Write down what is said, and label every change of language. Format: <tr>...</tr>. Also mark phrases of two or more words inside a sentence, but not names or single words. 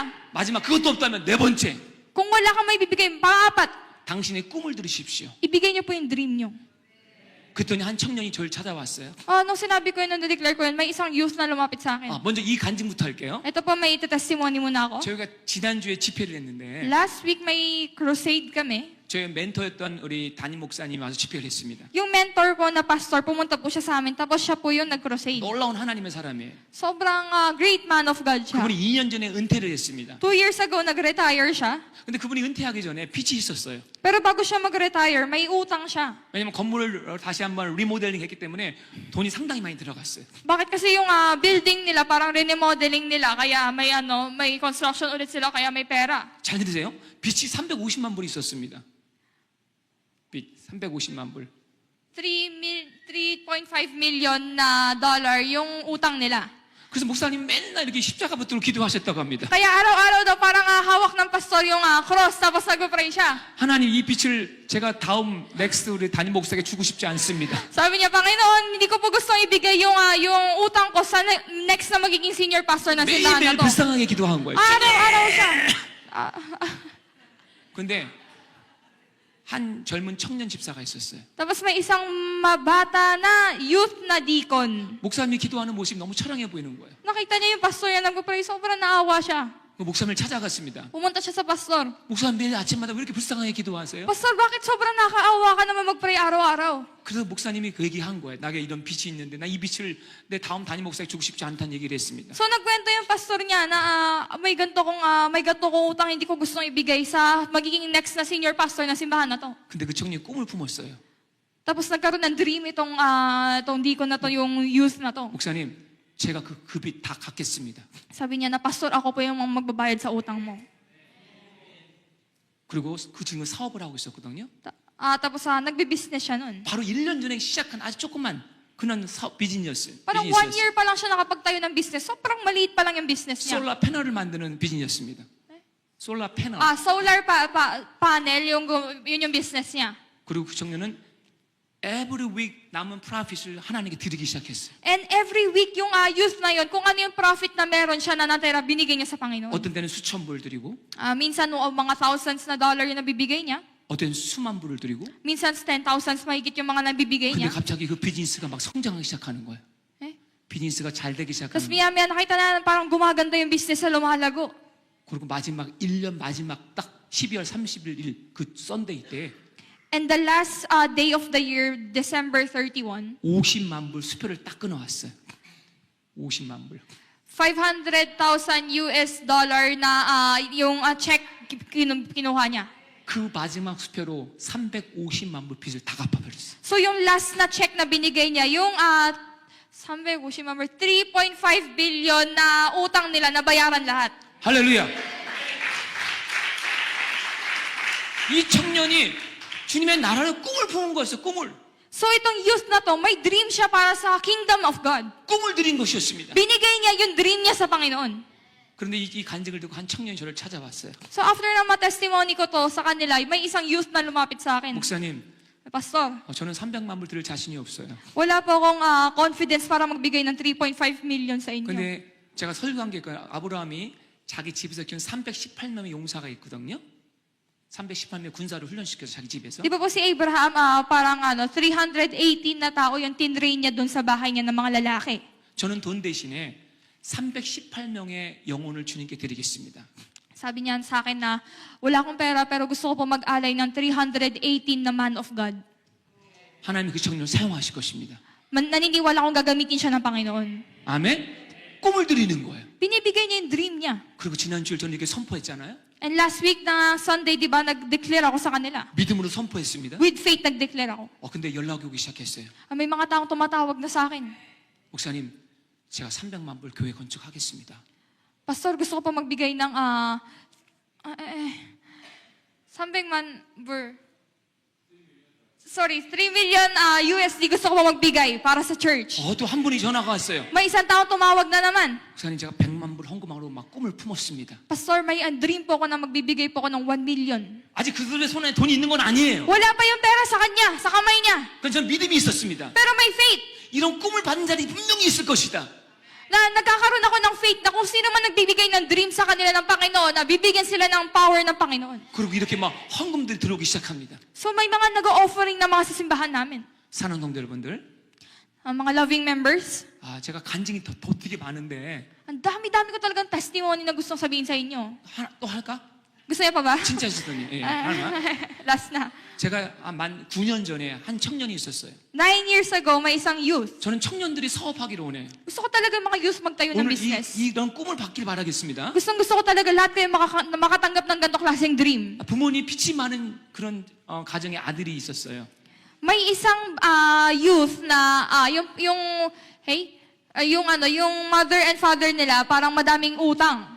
<ko>마지막 그것도 없다면 네 번째.</ko> <tl>Kung wala kang maibibigay, pang-apat,</tl> <ko>당신의 꿈을 들으십시오.</ko> <tl>ibigay niyo po yung dream niyo.</tl> <ko>그랬더니 한 청년이 저를 찾아왔어요.</ko> <tl>Nung sinabi ko yun, nung declare ko yun, may isang youth na lumapit sa akin.</tl> <ko>먼저 이 간증부터 할게요.</ko> <tl>Ito po, may testimony muna ako.</tl> <ko>저희가 지난주에 집회를 했는데</ko> <en>Last week,</en> <tl>may crusade kami.</tl> <ko>저희 멘토였던 우리 담임 목사님이 와서 집회를 했습니다.</ko> <tl>Yung mentor ko na pastor, pumunta po siya sa amin, tapos siya po yung nag-crusade.</tl> <ko>놀라운 하나님의 사람이에요.</ko> <tl>Sobrang</tl> <en>great man of God</en> <tl>siya.</tl> <ko>그분이 2년 전에 은퇴를 했습니다.</ko> <en>2 years ago,</en> <tl>nag-retire siya.</tl> <ko>근데 그분이 은퇴하기 전에 빚이 있었어요.</ko> <tl>Pero bago siya mag-retire, may utang siya.</tl> <ko>왜냐면 건물을 다시 한번 리모델링 했기 때문에 돈이 상당히 많이 들어갔어요.</ko> <tl>Bakit kasi yung building nila, parang remodeling nila, kaya may construction ulit sila, kaya may pera.</tl> <ko>잘 들으세요. 빚이 350만 불 있었습니다. 빚 350만 불.</ko> <tl>3.5 million na dollar yung utang nila.</tl> <ko>그래서 목사님 맨날 이렇게 십자가 붙들고 기도하셨다고 합니다.</ko> <tl>Kaya araw-araw daw parang hawak ng pastor yung cross, tapos nag-pray siya.</tl> <ko>하나님 이 빚을 제가 다음 넥스트 우리 담임 목사에게 주고 싶지 않습니다.</ko> <tl>Sabi niya, Panginoon, hindi ko po gusto ibigay yung utang ko sa next na magiging</tl> <en>senior pastor</en> <tl>ng simbahan na</tl> <ko>매일매일</ko> <tl>to.</tl> <ko>불쌍하게 기도한 거예요.</ko> <tl>Araw-araw siya.</tl> <ko>근데 한 젊은 청년 집사가 있었어요.</ko> <tl>Tapos may isang mabata na youth na deacon.</tl> <ko>목사님이 기도하는 모습이 너무 처량해 보이는 거예요.</ko> <tl>Nakita niya yung pastor niya nag-pray, sobrang naawa siya.</tl> <ko>그 목사님을 찾아갔습니다.</ko> <tl>Pumunta siya sa pastor.</tl> <ko>목사님 매일 아침마다 왜 이렇게 불쌍하게 기도하세요?</ko> <tl>Pastor, bakit sobrang nakaawa ka naman mag-pray araw-araw?</tl> <ko>그래서 목사님이 그 얘기한 거예요. 나에게 이런 빚이 있는데 나 이 빚을 내 다음 담임 목사에게 주고 싶지 않다는 얘기를 했습니다.</ko> <tl>So nagkwento yung pastor niya na may ganito kong utang hindi ko gustong ibigay sa magiging next na</tl> <en>senior pastor</en> <tl>ng simbahan na to.</tl> <ko>근데 그 청년이 꿈을 품었어요.</ko> <tl>Tapos nagkaroon ng dream itong deacon na to, yung youth na to.</tl> <ko>목사님, 제가 그 빚 다 갚겠습니다.</ko> <tl>Sabi niya na, pastor, ako po yung magbabayad sa utang mo.</tl> <ko>그리고 그 친구는 사업을 하고 있었거든요.</ko> <tl>Tapos nagbe-business siya nun.</tl> <ko>바로 1년 전에 시작한 아주 조그만 그런 사업 비즈니스였어요.</ko> <tl>Parang 1 year pa lang siya nakapagtayo ng business. So parang maliit pa lang yung business niya.</tl> <ko>솔라 패널을 만드는 비즈니스였습니다. 솔라 패널.</ko> <tl>Solar panel, yun yung business niya.</tl> <ko>그리고 그 청년은</ko> <en>every week</en> <ko>남은 프로핏을 하나님께 드리기 시작했어요.</ko> <en>And every week</en> <tl>yung youth na yun, kung ano yung profit na meron siya na natira, binigay niya sa Panginoon.</tl> <ko>어떤 때는 수천 불 드리고</ko> <tl>Minsan mga thousands na dollar yung nabibigay niya.</tl> <ko>어떤 때는 수만 불을 드리고</ko> <tl>Minsan 10,000s mahigit yung mga nabibigay</tl> <ko>근데</ko> <tl>niya.</tl> <ko>갑자기 그 비즈니스가 막 성장하기 시작하는 거예요.</ko> <tl>Eh?</tl> <ko>비즈니스가 잘 되기 시작하는</ko> <tl>Tapos</tl> <ko>거예요.</ko> <tl>maya nakita na parang gumaganda yung business na lumalago.</tl> <ko>그리고 마지막 1년 마지막 딱 12월 30일 그 썬데이 때</ko> <en>And the last day of the year, December 31,</en> <ko>50만 불 수표를 딱 끊어왔어요. 50만 불.</ko> <tl>$500,000 US na yung check kinuha niya.</tl> <ko>그 마지막 수표로 350만 불 빚을 다 갚아버렸어요.</ko> <tl>So yung last na check na binigay niya, yung 350 number, 3.5 billion na utang nila, nabayaran lahat.</tl> <ko>할렐루야. 이 청년이 주님의 나라를 꿈을 품은 거였어요. 꿈을.</ko> <tl>So itong youth na to, may dream siya para sa</tl> <en>kingdom of God.</en> <ko>꿈을 드린 것이었습니다.</ko> <tl>Binigay niya yung dream niya sa Panginoon.</tl> <ko>그런데 이 간증을 듣고 한 청년이 저를 찾아왔어요.</ko> <tl>So after na ma-testimony ko to sa kanila, may isang youth na lumapit sa akin.</tl> <ko>목사님,</ko> <tl>Pastor,</tl> <ko>저는 300만 불 드릴 자신이 없어요.</ko> <tl>wala po akong confidence para magbigay ng 3.5 million sa inyo.</tl> <ko>근데 제가 설교한 게 아브라함이 자기 집에서 키운 318명의 용사가 있거든요. 318명의 군사를 훈련시켜서 자기 집에서.</ko> <tl>Di ba po si Abraham, parang 318 na tao yung tinrain niya doon sa bahay niya ng mga lalaki.</tl> <ko>저는 돈 대신에 318명의 영혼을 주님께 드리겠습니다.</ko> <tl>Sabi niya sa akin na, wala akong pera pero gusto ko po mag-alay ng 318 na</tl> <en>man of God.</en> <ko>하나님이 그 청년을 사용하실 것입니다.</ko> <tl>Naniniwala akong gagamitin siya ng Panginoon.</tl> <ko>아멘? 꿈을 드리는 거예요.</ko> <tl>Binibigay niya yung dream niya.</tl> <ko>그리고 지난 주일 저는 이렇게 선포했잖아요.</ko> <en>And last week</en> <tl>na Sunday, di ba, nag-declare ako sa kanila.</tl> <ko>믿음으로 선포했습니다.</ko> <en>With faith,</en> <tl>nag-declare ako.</tl> <ko>근데 연락이 오기 시작했어요.</ko> <tl>May mga taong tumatawag na sa akin.</tl> <ko>목사님, 제가 300만 불 교회 건축하겠습니다.</ko> <tl>Pastor, gusto ko pa magbigay ng 300만 불. Sorry, 3 million USD gusto ko pa magbigay para sa church.</tl> <ko>또 한 분이 전화가 왔어요.</ko> <tl>May isang taong tumawag na naman.</tl> <ko>목사님, 제가 100만 불 헌금하러 막 꿈을 품었습니다.</ko> <tl>Pastor, may dream po ako na magbibigay po ako ng 1 million.</tl> <ko>아직 그들의 손에 돈이 있는 건 아니에요.</ko> <tl>Wala pa yung pera sa kanya, sa kamay niya.</tl> <ko>그건 저는 믿음이 있었습니다.</ko> <tl>Pero may faith.</tl> <ko>이런 꿈을 받는 자들이 분명히 있을 것이다.</ko> <tl>Na nagkakaroon ako ng faith na kung sino man nagbibigay ng dream sa kanila ng Panginoon, na bibigyan sila ng power ng Panginoon.</tl> <ko>그리고 이렇게 막 헌금들이 들어오기 시작합니다.</ko> <tl>So may mga nag-offering na mga sa simbahan namin.</tl> <ko>사랑하는 성도 여러분들,</ko> <tl>Mga</tl> <en>loving members.</en> <ko>제가 간증이 더 되게 많은데</ko> <tl>Ang dami-dami ko talagang testimony na gustong sabihin sa inyo.</tl> <ko>또 할까?</ko> <tl>Gusto niya pa ba?</tl> <ko>진짜 있었더니. 예, 하나.</ko> <tl>Last na.</tl> <ko>제가 만 9년 전에 한 청년이 있었어요.</ko> <en>9 years ago,</en> <tl>may isang youth.</tl> <ko>저는 청년들이 사업하기로 원해요.</ko> <tl>Gusto ko talaga mga youth magtayo ng</tl> <ko>오늘</ko> <tl>business.</tl> <ko>이런 꿈을 받길 바라겠습니다.</ko> <tl>Gusto ko talaga lahat kayo makatanggap ng ganito klaseng dream.</tl> <ko>부모님 빚이 많은 그런 가정의 아들이 있었어요.</ko> <tl>May isang youth na yung</tl> <en>mother and father</en> <tl>nila parang madaming utang.</tl>